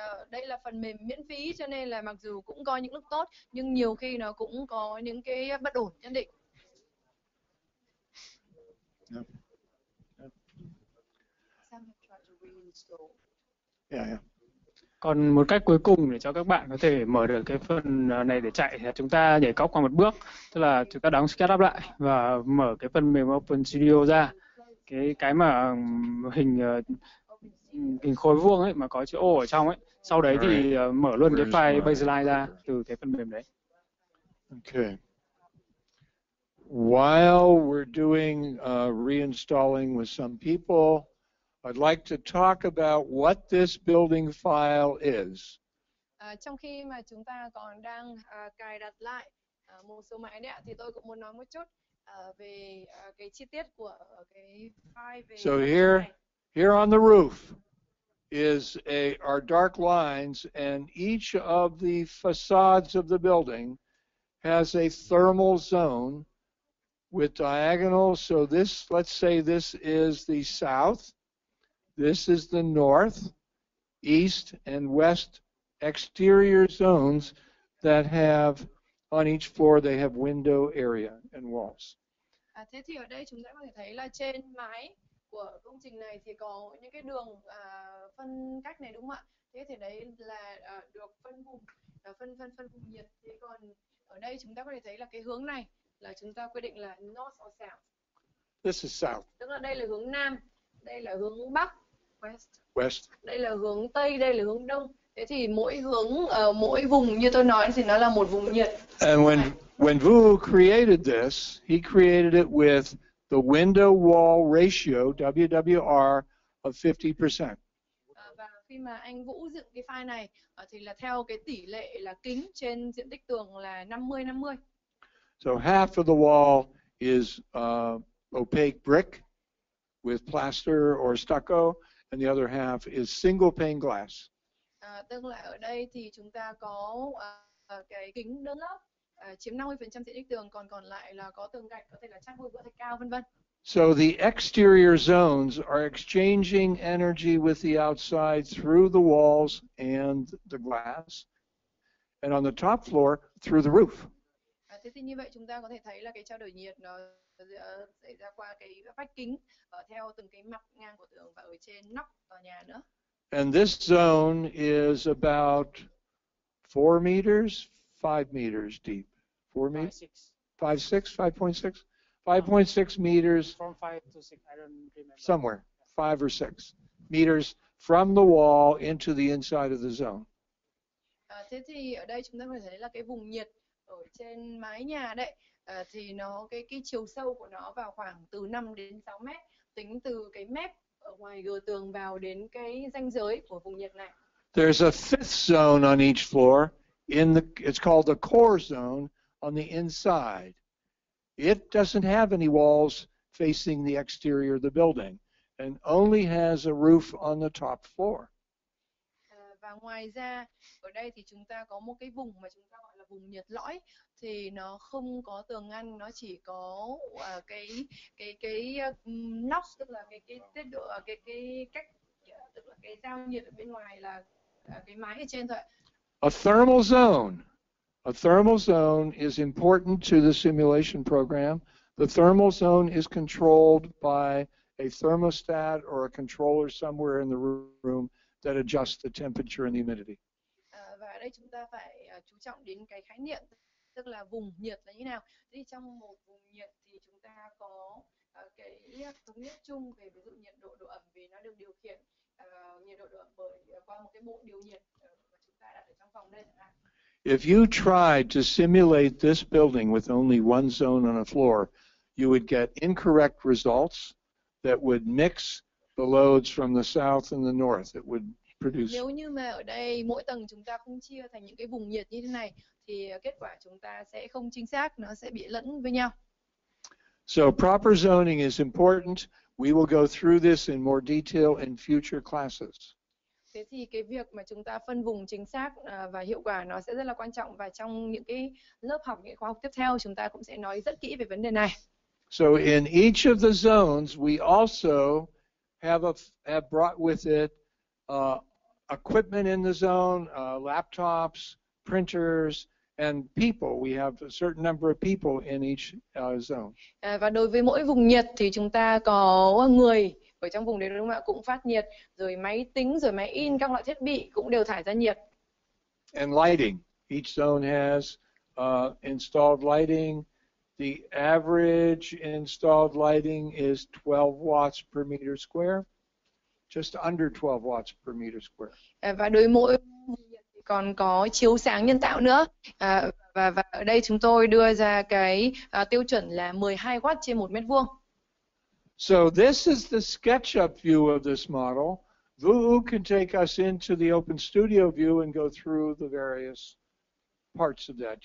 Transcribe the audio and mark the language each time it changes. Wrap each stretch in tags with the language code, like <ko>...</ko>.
<vi>Đây là phần mềm miễn phí cho nên là mặc dù cũng có những lúc tốt nhưng nhiều khi nó cũng có những cái bất ổn nhất định.</vi> <en>Yep. Yep. Some have tried to reinstall. Yeah.</en> <vi>Còn một cách cuối cùng để cho các bạn có thể mở được cái phần này để chạy thì chúng ta nhảy cóc qua một bước, tức là chúng ta đóng setup lại và mở cái phần mềm OpenStudio ra, cái mà hình khối vuông ấy mà có chữ O ở trong ấy. Sau đấy thì mở luôn cái file baseline ra từ cái phần mềm đấy.</vi> <en>Okay. While we're doing reinstalling with some people, I'd like to talk about what this building file is.</en> <vi>Trong khi mà chúng ta còn đang cài đặt lại một số máy đấy ạ, thì tôi cũng muốn nói một chút về cái chi tiết của cái file về.</vi> <en>So here on the roof is our dark lines, and each of the facades of the building has a thermal zone with diagonals. So this, let's say this is the south, this is the north, east, and west exterior zones that have, on each floor, they have window area and walls.</en> <vi>Thế thì ở đây chúng ta có thể thấy là trên mái của công trình này thì có những cái đường phân cách này đúng không ạ? Thế thì đấy là được phân vùng, phân vùng nhiệt. Thế còn ở đây chúng ta có thể thấy là cái hướng này là chúng ta quyết định là</vi> <en>north or south. This is south.</en> <vi>Tức là đây là hướng nam, đây là hướng bắc,</vi> <en>west.</en> <vi>Đây là hướng tây, đây là hướng đông. Thế thì mỗi hướng, mỗi vùng như tôi nói thì nó là một vùng nhiệt.</vi> <en>And when Vu created this, he created it with the window wall ratio, WWR, of 50%.</en> <vi>Và khi mà anh Vũ dựng cái file này thì là theo cái tỷ lệ là kính trên diện tích tường là 50-50.</vi> <en>So half of the wall is opaque brick with plaster or stucco, and the other half is single pane glass.</en> <vi>Tức là ở đây thì chúng ta có cái kính đơn lớp chiếm 50% diện tích tường, còn lại là có tường gạch, có thể là chát vôi vữa thạch cao, vân vân.</vi> <en>So the exterior zones are exchanging energy with the outside through the walls and the glass, and on the top floor through the roof.</en> <vi>Thế thì như vậy chúng ta có thể thấy là cái trao đổi nhiệt nó xảy ra qua cái vách kính theo từng cái mặt ngang của tường và ở trên nóc tòa nhà nữa.</vi> <en>And this zone is about 4 meters, 5 meters deep. 4 meters? 5.6, 5.6 meters. From 5 to 6, I don't remember. Somewhere, 5 or 6 meters from the wall into the inside of the zone.</en> <vi>Thế thì ở đây chúng ta có thể thấy là cái vùng nhiệt ở trên mái nhà đấy thì nó cái chiều sâu của nó vào khoảng từ 5 đến 6 mét, tính từ cái mép ở ngoài gờ tường vào đến cái ranh giới của vùng nhiệt này.</vi> <en>There's a fifth zone on each floor. It's called the core zone on the inside. It doesn't have any walls facing the exterior of the building and only has a roof on the top floor.</en> <vi>Và ngoài ra ở đây thì chúng ta có một cái vùng mà chúng ta gọi là vùng nhiệt lõi, thì nó không có tường ngăn, nó chỉ có cái nóc, tức là cái tiết độ, cái cách, tức là cái giao nhiệt ở bên ngoài là cái mái ở trên thôi.</vi> <en>A thermal zone. A thermal zone is important to the simulation program. The thermal zone is controlled by a thermostat or a controller somewhere in the room that adjusts the temperature and the humidity.</en> <vi>Và ở đây chúng ta phải chú trọng đến cái khái niệm, tức là vùng nhiệt là như nào. Thì trong một vùng nhiệt thì chúng ta có cái thống nhất chung về ví dụ nhiệt độ, độ ẩm, vì nó được điều khiển nhiệt độ, độ ẩm bởi qua một cái bộ điều nhiệt mà chúng ta đặt ở trong phòng đây chẳng hạn.</vi> <en>If you tried to simulate this building with only one zone on a floor, you would get incorrect results that would mix the loads from the south and the north. It would produce.</en> <vi>Nếu như mà ở đây mỗi tầng chúng ta không chia thành những cái vùng nhiệt như thế này thì kết quả chúng ta sẽ không chính xác, nó sẽ bị lẫn với nhau.</vi> <en>So proper zoning is important. We will go through this in more detail in future classes.</en> <vi>Thế thì cái việc mà chúng ta phân vùng chính xác và hiệu quả nó sẽ rất là quan trọng, và trong những cái lớp học, những khóa học tiếp theo chúng ta cũng sẽ nói rất kỹ về vấn đề này.</vi> <en>So in each of the zones, we also have brought with it equipment in the zone, laptops, printers, and people. We have a certain number of people in each zone.</en> <vi>Và đối với mỗi vùng nhiệt thì chúng ta có người ở trong vùng đấy, đúng không ạ, cũng phát nhiệt, rồi máy tính, rồi máy in, các loại thiết bị cũng đều thải ra nhiệt.</vi> <en>And lighting. Each zone has installed lighting. The average installed lighting is 12 watts per meter square, just under 12 watts per meter square.</en> <vi>Và đối với mỗi vùng nhiệt thì còn có chiếu sáng nhân tạo nữa. Và ở đây chúng tôi đưa ra cái tiêu chuẩn là 12 watt trên 1 mét vuông.</vi> <en>So this is the SketchUp view of this model. Vu can take us into the OpenStudio view and go through the various parts of that.</en>